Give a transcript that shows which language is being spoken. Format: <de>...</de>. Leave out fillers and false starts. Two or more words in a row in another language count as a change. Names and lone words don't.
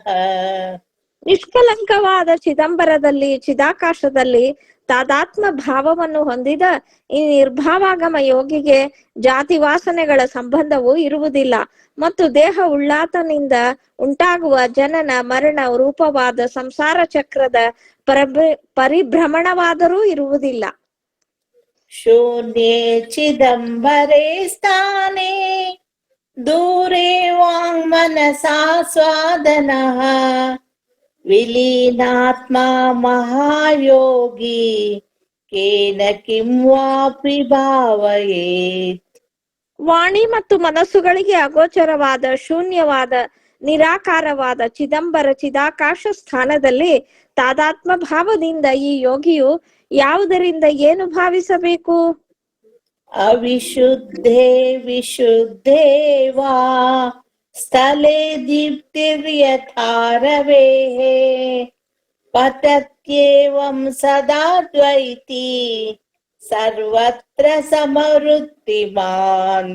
<kn>ನಿಷ್ಕಲಂಕವಾದ ಚಿದಂಬರದಲ್ಲಿ ಚಿದಾಕಾಶದಲ್ಲಿ ತಾದಾತ್ಮ ಭಾವವನ್ನು ಹೊಂದಿದ ಈ ನಿರ್ಭಾವಾಗಮ ಯೋಗಿಗೆ ಜಾತಿ ವಾಸನೆಗಳ ಸಂಬಂಧವೂ ಇರುವುದಿಲ್ಲ ಮತ್ತು ದೇಹ ಉಳ್ಳಾತನಿಂದ ಉಂಟಾಗುವ ಜನನ ಮರಣ ರೂಪವಾದ ಸಂಸಾರ ಚಕ್ರದ ಪರಿಭ್ರಮಣವಾದರೂ ಇರುವುದಿಲ್ಲ.</kn> <sa>ಶೂನ್ಯೇ ಚಿದಂಬರೆ ಸ್ಥಾನೇ ದೂರೇ ವಾಂಗ್ಮನಸಾ ಸ್ವಾದನಃ ವಿಲೀನಾತ್ಮ ಮಹಾಯೋಗಿ ಕೇನ ಕಿಂ ವಾಪಿ ಭಾವಯೇತ್.</sa> <kn>ವಾಣಿ ಮತ್ತು ಮನಸ್ಸುಗಳಿಗೆ ಅಗೋಚರವಾದ ಶೂನ್ಯವಾದ ನಿರಾಕಾರವಾದ ಚಿದಂಬರ ಚಿದಾಕಾಶ ಸ್ಥಾನದಲ್ಲಿ ತಾದಾತ್ಮ ಭಾವದಿಂದ ಈ ಯೋಗಿಯು ಯಾವುದರಿಂದ ಏನು ಭಾವಿಸಬೇಕು?</kn> <sa>ಅವಿಶುದ್ಧೇ ವಿಶುದ್ಧೇ ವಾ ಸ್ಥಳೇ ದೀಪ್ತಿರ್ಯಥಾರವೇಃ ಪತತ್ಯೇವಂ ಸದಾ ದ್ವೈತಿ ಸರ್ವತ್ರ ಸಮವೃತ್ತಿಮಾನ್.</sa>